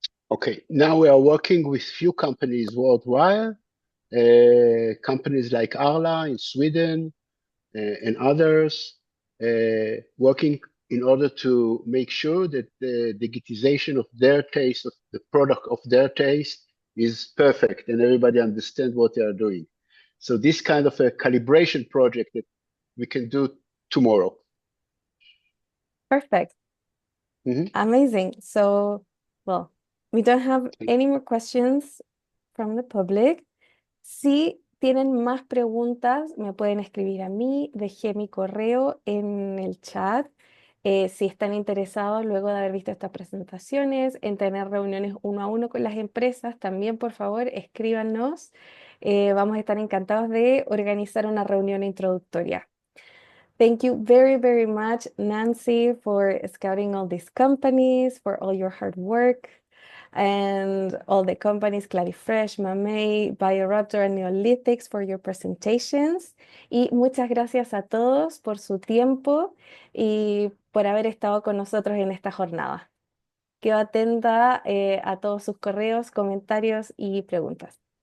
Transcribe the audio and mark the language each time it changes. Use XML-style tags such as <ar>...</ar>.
<en>Okay, now we are working with few companies worldwide, companies like Arla in Sweden and others, working in order to make sure that the digitization of their taste, of the product of their taste, is perfect and everybody understands what they are doing. So this kind of a calibration project that we can do tomorrow. Perfect. Amazing. So, well, we don't have any more questions from the public.</en> <es>Si tienen más preguntas, me pueden escribir a mí. Dejé mi correo en el chat. Si están interesados, luego de haber visto estas presentaciones, en tener reuniones 1 a 1 con las empresas, también, por favor, escríbanos. Vamos a estar encantados de organizar una reunión introductoria.</es> <en>Thank you very, very much, Nancy, for scouting all these companies, for all your hard work. and all the companies, Clarifresh, MAMAY, BioRaptor, and Neolithics for your presentations.</en> <es>Y muchas gracias a todos por su tiempo y por haber estado con nosotros en esta jornada. Quedo atenta a todos sus correos, comentarios y preguntas.</es>